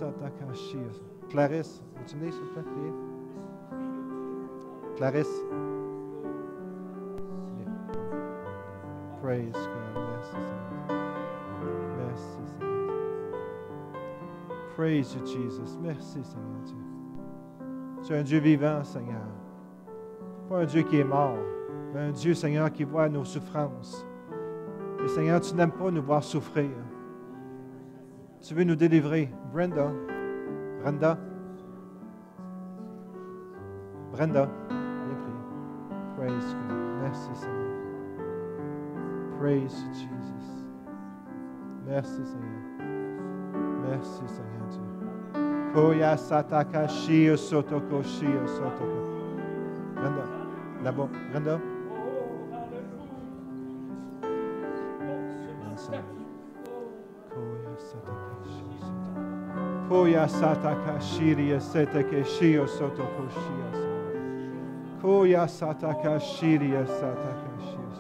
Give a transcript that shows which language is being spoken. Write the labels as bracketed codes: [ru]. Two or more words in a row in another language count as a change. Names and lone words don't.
[fr] Clarisse, veux-tu venir, s'il te plaît, prier? Clarisse. [en] Praise God. [fr] Merci, Seigneur. Merci, Seigneur. [en] Praise you, Jesus. [fr] Merci, Seigneur Dieu. Tu es un Dieu vivant, Seigneur. Pas un Dieu qui est mort, mais un Dieu, Seigneur, qui voit nos souffrances. Et Seigneur, tu n'aimes pas nous voir souffrir. Tu veux nous délivrer. Brenda. Brenda. Brenda. Viens prier. [en] Praise God. [fr] Merci, Seigneur. [en] Praise you, Jesus. [fr] Merci, Seigneur. Merci, Seigneur Dieu. Koya sataka shio sotoko shio sotoko. Brenda. Là-bas. Brenda. Koya sataka shiria seteke shio sotoko shio. Koya sataka shiria sataka shio.